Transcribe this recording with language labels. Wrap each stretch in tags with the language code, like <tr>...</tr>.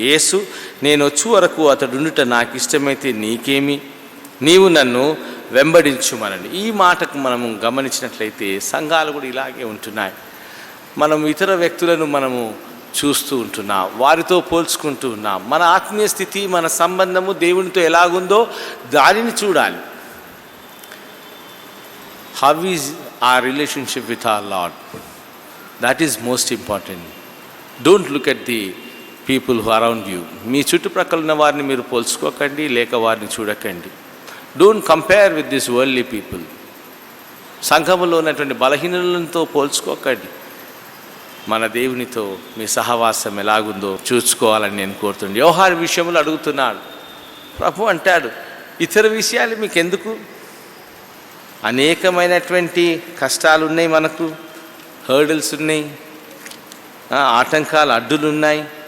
<te>యేసు, నేను వచ్చే వరకు అతడుండుట నాకు ఇష్టమైతే నీకేమి, నీవు నన్ను వెంబడించుమనండి. ఈ మాటకు మనము గమనించినట్లయితే సంఘాలు కూడా ఇలాగే ఉంటున్నాయి. మనం ఇతర వ్యక్తులను మనము చూస్తూ ఉంటున్నాం, వారితో పోల్చుకుంటూ ఉన్నాం. మన ఆత్మీయ స్థితి, మన సంబంధము దేవునితో ఎలాగుందో దానిని చూడాలి.</te> <en>How is our relationship with our Lord? That is most important. Don't look at the people who are around you.</en> <te>మీ చుట్టుప్రక్కల ఉన్న వారిని మీరు పోల్చుకోకండి, లేక వారిని చూడకండి.</te> <en>Don't compare with these worldly people.</en> <te>సంఘములో ఉన్నటువంటి బలహీనలతో పోల్చుకోకండి. మన దేవునితో మీ సహవాసం ఎలాగుందో చూసుకోవాలని నేను కోరుతున్నాను. వ్యవహార విషయంలో అడుగుతున్నాడు. ప్రభు అంటాడు, ఇతర విషయాలు మీకు ఎందుకు? అనేకమైనటువంటి కష్టాలు ఉన్నాయి, మనకు హర్డిల్స్ ఉన్నాయి, ఆటంకాలు అడ్డులు ఉన్నాయి.</te>